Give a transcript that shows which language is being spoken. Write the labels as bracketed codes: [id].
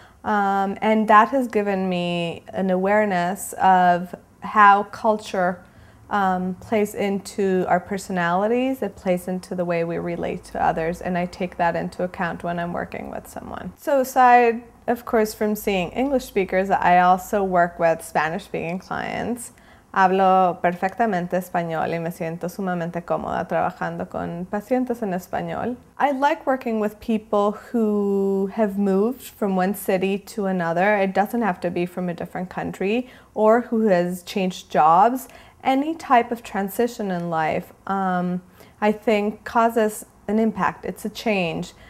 [en] And that has given me an awareness of how culture plays into our personalities. It plays into the way we relate to others, and I take that into account when I'm working with someone. So aside, of course, from seeing English speakers, I also work with Spanish-speaking clients. [es] Hablo perfectamente español y me siento sumamente cómoda trabajando con pacientes en español. [en] I like working with people who have moved from one city to another. It doesn't have to be from a different country, or who has changed jobs. Any type of transition in life, I think, causes an impact. It's a change.